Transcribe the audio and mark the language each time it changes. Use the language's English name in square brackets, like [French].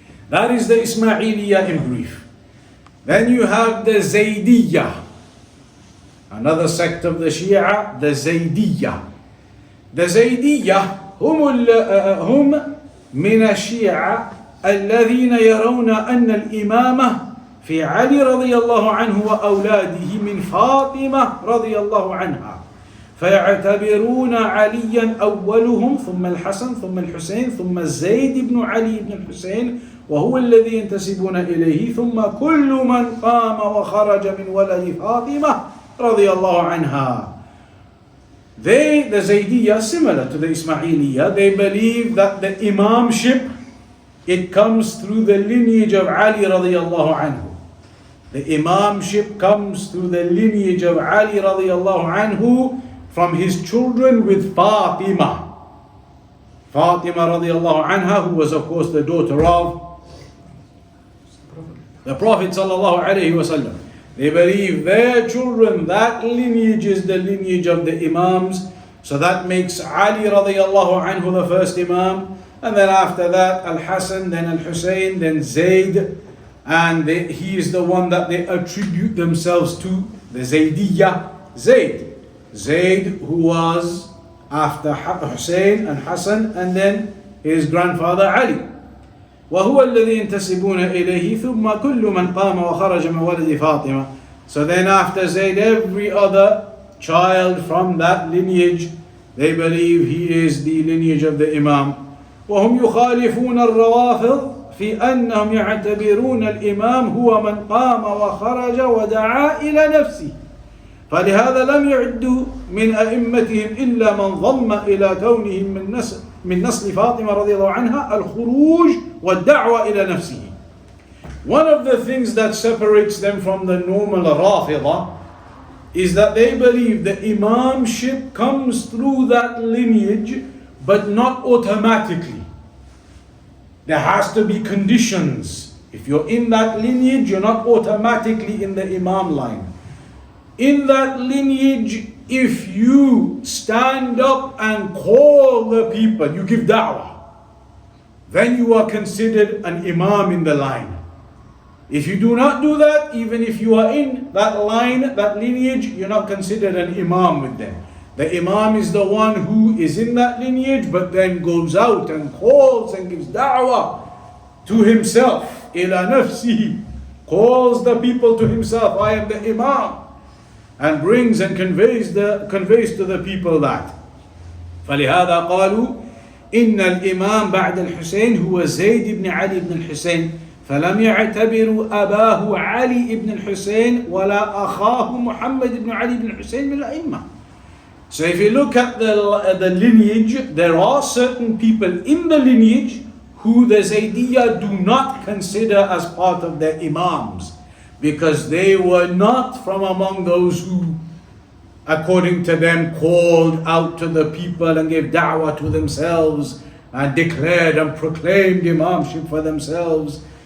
[English] That is the Ismailiyah in brief. Then you have the Zaydiyah, another sect of the Shia, the Zaydiyah. [Arabic] The Zaydiyah هم من الشيعة الذين يرون أن الإمامة في علي رضي الله عنه وأولاده من فاطمة رضي الله عنها فيعتبرون عليا أولهم ثم الحسن ثم الحسين ثم زيد بن علي بن الحسين وهو الذي ينتسبون إليه ثم كل من قام وخرج من ولد فاطمة رضي الله عنها. [English] They, the Zaydiyya, similar to the Ismailiyya, they believe that the imamship, it comes through the lineage of Ali radiallahu anhu. The imamship comes through the lineage of Ali radiallahu anhu from his children with Fatima. Fatima radiallahu anha, who was of course the daughter of the Prophet sallallahu alayhi wasallam. They believe their children, that lineage is the lineage of the Imams. So that makes Ali radiallahu anhu the first Imam. And then after that, Al-Hasan, then Al-Husayn, then Zayd. And he is the one that they attribute themselves to, the Zaydiyya, Zayd. Zayd, who was after Husayn and Hassan, and then his grandfather Ali. [Arabic] وهو الذي ينتسبون إليه ثم كل من قام وخرج من ولد فاطمة. [English] So then after Zayd, every other child from that lineage, they believe he is the lineage of the Imam. [Arabic] وهم يخالفون الروافض في أنهم يعتبرون الإمام هو من قام وخرج ودعا إلى نفسه. فلهذا لم يعدوا من أئمتهم إلا من ضم إلى كونهم من نسل فاطمة رضي الله عنها الخروج والدعوة إلى نفسه. [English] One of the things that separates them from the normal Rafida is that they believe the imamship comes through that lineage, but not automatically. There has to be conditions. If you're in that lineage, you're not automatically in the imam line. In that lineage, if you stand up and call the people, you give da'wah, then you are considered an imam in the line. If you do not do that, even if you are in that line, that lineage, you're not considered an imam with them. The imam is the one who is in that lineage, but then goes out and calls and gives da'wah to himself. [Arabic] Ila nafsihi, [English] calls the people to himself, I am the imam. And brings and conveys to the people that. [Arabic] فلهذا قالوا إن الإمام بعد الحسين هو زيد بن علي بن الحسين فلم يعتبروا أباه علي بن الحسين ولا أخاه محمد بن علي بن الحسين من الأئمة. [English] So if you look at the lineage, there are certain people in the lineage who the Zaydiyya do not consider as part of their imams, because they were not from among those who, according to them, called out to the people and gave da'wah to themselves and declared and proclaimed imamship for themselves.